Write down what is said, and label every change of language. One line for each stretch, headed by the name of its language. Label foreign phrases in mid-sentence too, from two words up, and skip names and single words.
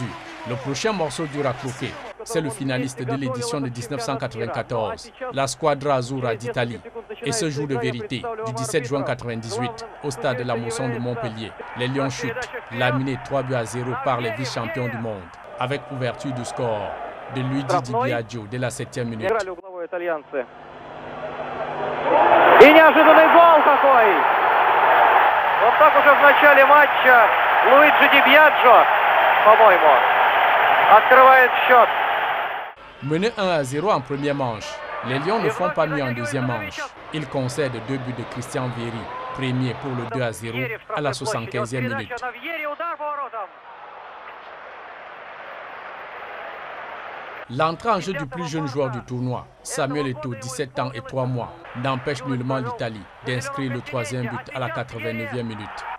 French: Le prochain morceau dur à croquer, c'est le finaliste de l'édition de 1994, la Squadra Azzurra d'Italie. Et ce jour de vérité, du 17 juin 1998, au stade de la Mosson de Montpellier, les Lions chutent, laminés 3 buts à 0 par les vice-champions du monde, avec ouverture du score de Luigi Di Biagio dès la 7e minute.
Russian: И неожиданный гол какой! Вот так уже в начале матча Луиджи Ди Биаджо, по-моему, открывает счет.
French: Menés 1 à 0 en première manche, les Lions ne font pas mieux en deuxième manche. Ils concèdent 2 buts de Christian Vieri, premier pour le 2 à 0 à la 75e minute. L'entrée en jeu du plus jeune joueur du tournoi, Samuel Eto'o, 17 ans et 3 mois, n'empêche nullement l'Italie d'inscrire le 3e but à la 89e minute.